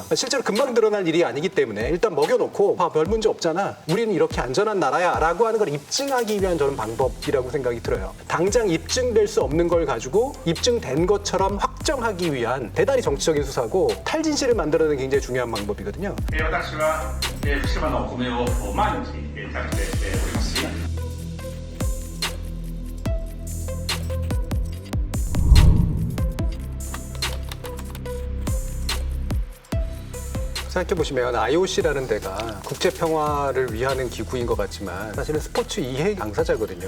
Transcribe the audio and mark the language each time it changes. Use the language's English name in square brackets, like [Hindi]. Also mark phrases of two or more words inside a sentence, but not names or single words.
[Korean] 실제로 금방 드러날 일이 아니기 때문에 일단 먹여놓고 별 문제 없잖아. 우리는 이렇게 안전한 나라야 라고 하는 걸 입증하기 위한 저는 방법이라고 생각이 들어요. 당장 입증될 수 없는 걸 가지고 입증된 것처럼 확정하기 위한 대단히 정치적인 수사고 탈진실을 만들어내는 게 굉장히 중요한 방법이거든요. [Japanese] 私は福島のお米を毎日食べておりますし [Korean] 생각해보시면 IOC라는 데가 국제평화를 위하는 기구인 것 같지만 사실은 스포츠 이해 당사자거든요.